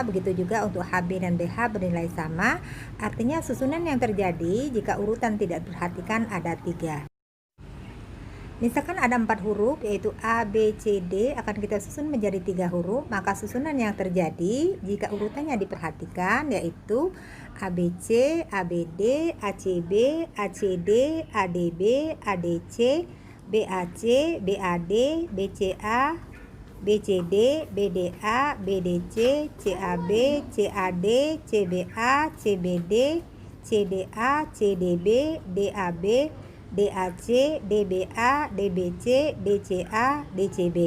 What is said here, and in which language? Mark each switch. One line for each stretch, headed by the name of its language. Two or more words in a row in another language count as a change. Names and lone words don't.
Indonesian: Begitu juga untuk HB dan BH bernilai sama. Artinya susunan yang terjadi jika urutan tidak diperhatikan ada 3. Misalkan ada 4 huruf yaitu A, B, C, D akan kita susun menjadi 3 huruf, maka susunan yang terjadi jika urutannya diperhatikan yaitu ABC, ABD, ACB, ACD, ADB, ADC, BAC, BAD, BCA, BCD, BDA, BDC, CAB, CAD, CBA, CBD, CDA, CDB, DAB, DAC, DBA, DBC, DCA, DCB.